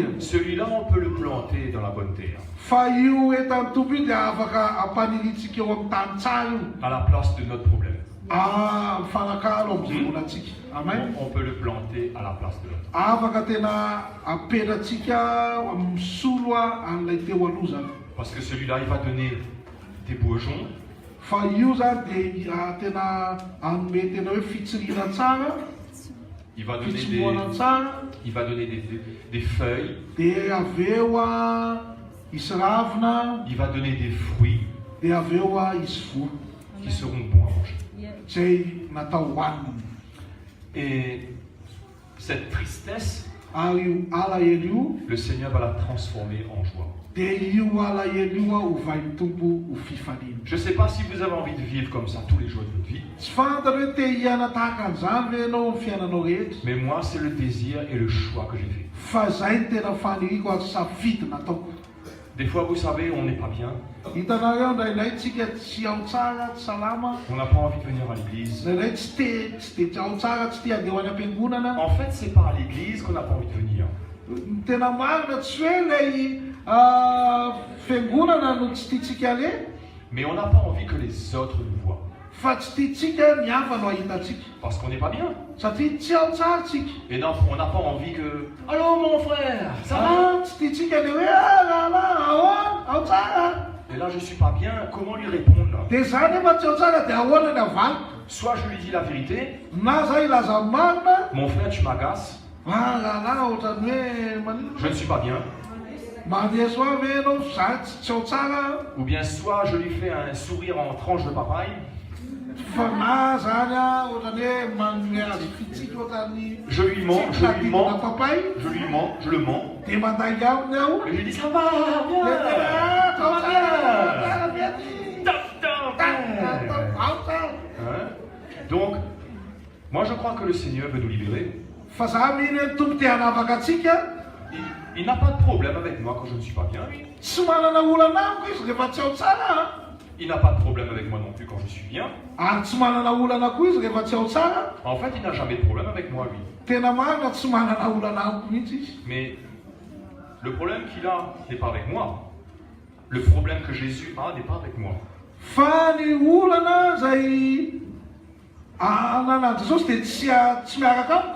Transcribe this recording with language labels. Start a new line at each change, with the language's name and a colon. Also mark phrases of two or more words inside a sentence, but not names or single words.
French: Celui-là, on peut le planter dans la bonne terre,
Malagasy: Fa io entan'ny tompo io dia afaka ampanirintsika eo amin'ny tany tsara io.
French: à la place de notre problème.
Malagasy: Fanakalo amin'izay volantsika. Amen.
French: On peut le planter à la place de notre.
Malagasy: Afaka tena apetratsika amin'ny solo a an'ilay teo aloha zany.
French: Parce que celui-là, il va donner des bourgeons,
Malagasy: Fa io zany dia tena anome tena hoe fitsirina tsara,
French: il va donner
Malagasy: fitsomoana tsara,
French: il va donner des feuilles,
Malagasy: dia avy eo a isy ravina,
French: il va donner des fruits
Malagasy: dia avy eo a isy voa
French: qui seront bons à manger.
Malagasy: zay natao hohanina.
French: Et cette tristesse,
Malagasy: Ary io alahelo io
French: le Seigneur va la transformer en joie.
Malagasy: dia io alahelo io a hovain'ny tompo ho fifaliana.
French: Je ne sais pas si vous avez envie de vivre comme ça tous les jours de votre vie,
Malagasy: Tsy fantatra hoe te hiana tahaka an'izany ve ianao amin'ny fiainanao rehetra,
French: mais moi, c'est le désir et le choix que j'ai fait.
Malagasy: fa zay ny tena faniriko azy safidy nataoko.
French: Des fois, vous savez, on n'est pas bien,
Malagasy: Hitanareo indraindray tsika tsy ao tsara, tsy salama,
French: on n'a pas envie de venir à l'église.
Malagasy: indraindray tsy te ao tsara, tsy tia andeha ho any am-piangonana.
French: En fait, c'est pas à l'église qu'on n'a pas envie de venir.
Malagasy: Ny tena marina tsy hoe lay fiangonana no tsy tiatsika aleha,
French: Mais on n'a pas envie que les autres nous voient.
Malagasy: fa tsy tiatsika ny hafa no ahitatsika.
French: Parce qu'on n'est pas bien.
Malagasy: Satria tsy ao tsara tsika.
French: Et non, on n'a pas envie que... Allô mon frère, ça va?
Malagasy: Ah, tsy tiatsika le hoe rahalahy ahoana ao tsara.
French: Et là, je suis pas bien, comment lui répondre là?
Malagasy: Dia zany nefa tsy ao tsara dia ahoana ny avaliko.
French: Soit je lui dis la vérité,
Malagasy: Na zay ilaza marina,
French: mon frère, tu m'agaces,
Malagasy: rahalahy ohatrany hoe manino.
French: je ne suis pas bien.
Malagasy: Mandeha soa ve ianao za tsy ao tsara.
French: Ou bien soit je lui fais un sourire en tranche de papaye,
Malagasy: Fa na zany a ohatrany hoe manome azy fitsika ohatrany
French: je lui mens, je lui
Malagasy: na
French: mens, papay. je lui mens, je le mens.
Malagasy: Dia mandainga aminy aho.
French: Et je lui dis ça va, bien,
Malagasy: Dia tena
French: ça va bien. bien. Top, top,
Malagasy: Ao tsara. Hein?
French: Donc, moi je crois que le Seigneur veut nous libérer.
Malagasy: Fa za mihiny hoe tompo te hanavaka atsika.
French: Il n'a pas de problème avec moi quand je ne suis pas bien.
Malagasy: Tsy manana olana amiko izy rehefa tsy ao tsara.
French: Il n'a pas de problème avec moi non plus quand je suis bien.
Malagasy: Ary tsy manana olana koa izy rehefa tsy ao tsara.
French: En fait, il n'a jamais de problème avec moi, lui.
Malagasy: Tena marina tsy manana olana amiko mihitsy izy.
French: Mais le problème qu'il a n'est pas avec moi. Le problème que Jésus a n'est pas avec moi.
Malagasy: Fa ny olana zay ananan'i Jesosy dia tsy miaraka amiko.